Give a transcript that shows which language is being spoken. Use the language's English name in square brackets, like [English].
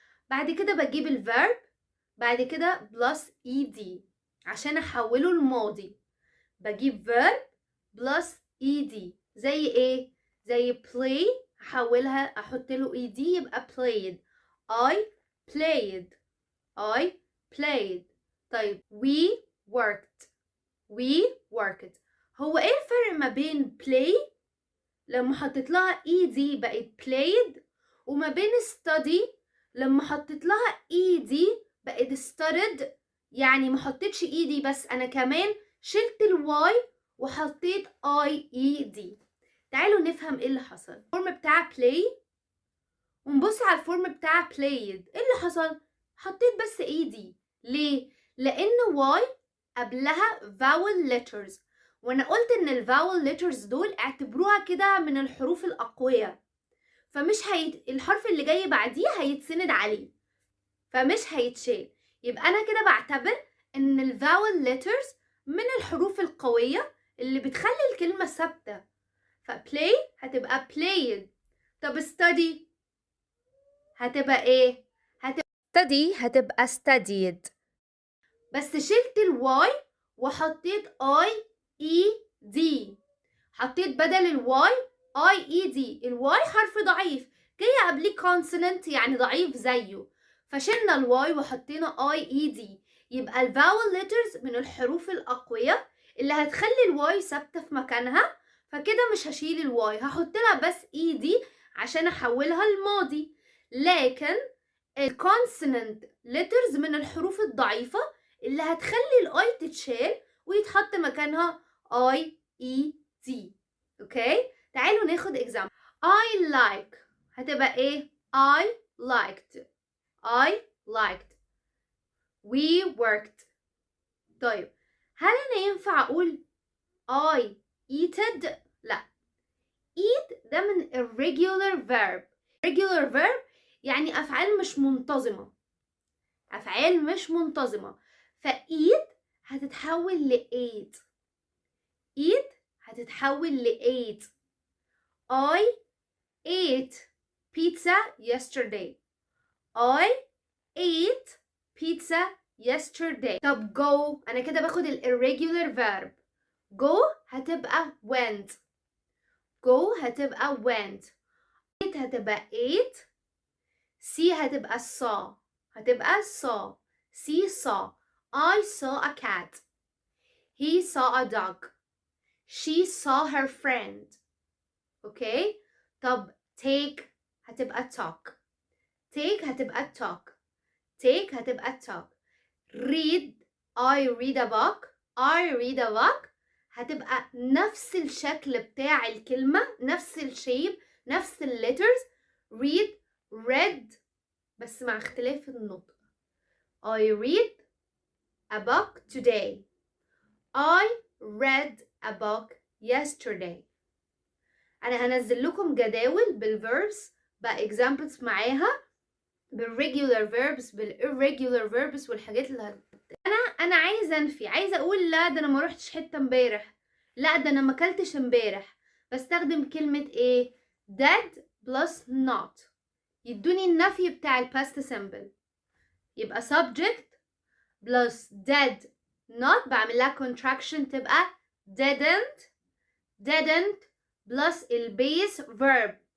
[Arabic] بعد كده بجيب الفيرب، بعد كده بلس ed عشان احوله الماضي. بجيب verb بلس ed زي ايه؟ زي play، هحولها احط له ed يبقى played. [English] I played. I played. طيب we worked. we worked. [Arabic] هو ايه الفرق ما بين play لما حطيت لها ed بقت played، وما بين study لما حطيت لها ed بقت studied؟ يعني ما حطيتش ed بس، انا كمان شلت الواي وحطيت ied. تعالوا نفهم ايه اللي حصل. الفورم بتاع play ونبص على الفورم بتاع played. ايه اللي حصل؟ حطيت بس ed. ليه؟ لان y قبلها vowel letters، وانا قلت ان الفاول letters دول اعتبروها كده من الحروف الاقوية، فمش الحرف اللي جاي بعديه هيتسند عليه، فمش هيتشال. يبقى انا كده بعتبر ان الفاول letters من الحروف القوية اللي بتخلي الكلمة ثابتة. فplay هتبقى played. طب study هتبقى ايه؟ هتبقى studied. بس شلت الواي وحطيت دي. حطيت بدل الواي دي. الواي حرف ضعيف جاي قبليه كونسوننت يعني ضعيف زيه، فشلنا الواي وحطينا دي. يبقى الفاول ليترز من الحروف الأقوية اللي هتخلي الواي ثابتة في مكانها، فكده مش هشيل الواي، هحط لها بس دي عشان احولها الماضي. لكن الكونسوننت ليترز من الحروف الضعيفة اللي هتخلي الاي تتشال ويتحط مكانها دي. اوكي، تعالوا ناخد example. [English] I like [Arabic] هتبقى ايه؟ [English] I liked. I liked. We worked. [Arabic] طيب هل انا ينفع اقول [English] I eated؟ [Arabic] لا. [English] eat ده من irregular verb. [Arabic] irregular verb يعني افعال مش منتظمة، افعال مش منتظمة. فeat هتتحول ل ate. eat هتتحول ل ate. [English] I ate pizza yesterday. I ate pizza yesterday. [Arabic] طب go انا كده باخد ال irregular verb. [English] go هتبقى went. go هتبقى went. eat هتبقى ate. see هتبقى saw. هتبقى saw. see saw. I saw a cat. He saw a dog. She saw her friend. Okay. طب take هتبقى talk. take هتبقى talk. take هتبقى talk. read I read a book. I read a book [Arabic] هتبقى نفس الشكل بتاع الكلمة، نفس الشيب، نفس الليترز. read read بس مع اختلاف النطق. [English] I read a book today. I read a book yesterday. [Arabic] انا هنزل لكم جداول بالverbs باexamples معاها، بالregular verbs بالirregular verbs والحاجات اللي انا عايزه انفي، عايزه اقول لا ده انا ما روحتش حته امبارح، لا ده انا ما اكلتش امبارح. بستخدم كلمه ايه؟ did plus not يدوني النفي بتاع الباست سمبل. [English] يبقى subject plus did not [Arabic] بعمل لها [English] contraction تبقى didn't plus البيس verb.